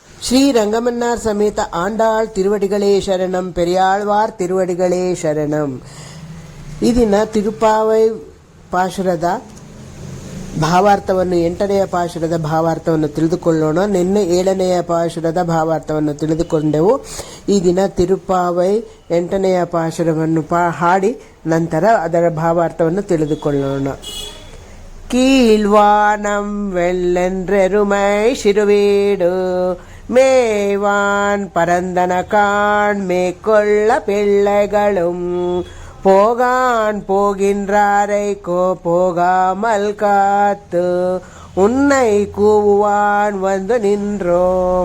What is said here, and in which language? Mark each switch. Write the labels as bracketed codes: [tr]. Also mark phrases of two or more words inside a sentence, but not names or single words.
[ta] ஸ்ரீ ரங்கமன்னார் சமேத ஆண்டாள் திருவடிகளே சரணம், பெரியாழ்வார் திருவடிகளே சரணம். [kn] ಈ ದಿನ ತಿರುಪಾವೈ ಪಾಶುರದ ಭಾವಾರ್ಥವನ್ನು 8ನೆಯ ಪಾಶುರದ ಭಾವಾರ್ಥವನ್ನು ತಿಳಿದುಕೊಳ್ಳೋಣ. ನಿನ್ನೆ 7ನೆಯ ಪಾಶುರದ ಭಾವಾರ್ಥವನ್ನು ತಿಳಿದುಕೊಂಡೆವು. ಈ ದಿನ ತಿರುಪಾವೈ 8ನೆಯ ಪಾಶುರವನ್ನು ಹಾಡಿ ನಂತರ ಅದರ ಭಾವಾರ್ಥವನ್ನು ತಿಳಿದುಕೊಳ್ಳೋಣ. [ta] கீழ்வானம் வெள்ளென்றெருமை சிறுவீடு மேவான் பரந்தன காண் மேற்கொள்ள பிள்ளைகளும் போகான் போகின்றாரை போகாமல் காத்து உன்னை கூவுவான் வந்து நின்றோம்.